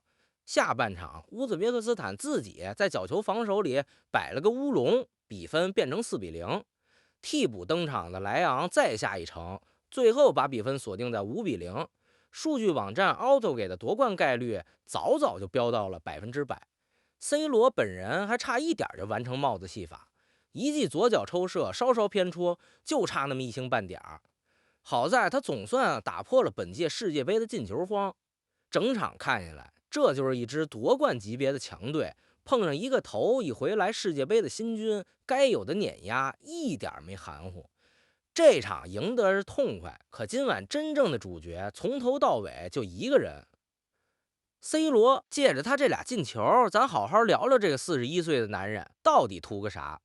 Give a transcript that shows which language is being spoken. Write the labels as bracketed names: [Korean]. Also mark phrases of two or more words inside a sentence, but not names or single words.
[Chinese] 下半场烏茲別克斯坦自己在角球防守裡擺了個烏龍，比分變成4-0。替補登場的萊昂再下一城，最後把比分鎖定在5-0。數據網站 Auto 給的奪冠概率早早就飆到了100%。C 羅本人還差一點就完成帽子戲法，一記左腳抽射稍稍偏出，就差那麼1星半點。好在他總算打破了本届世界杯的进球荒。整场看下来，這就是一支夺冠級別的強隊，碰上一個頭一回來世界杯的新軍，該有的碾壓一點沒含糊。這場贏得是痛快，可今晚真正的主角從頭到尾就一個人。C 羅借着他這倆進球，咱好好聊聊這個41歲的男人到底圖個啥？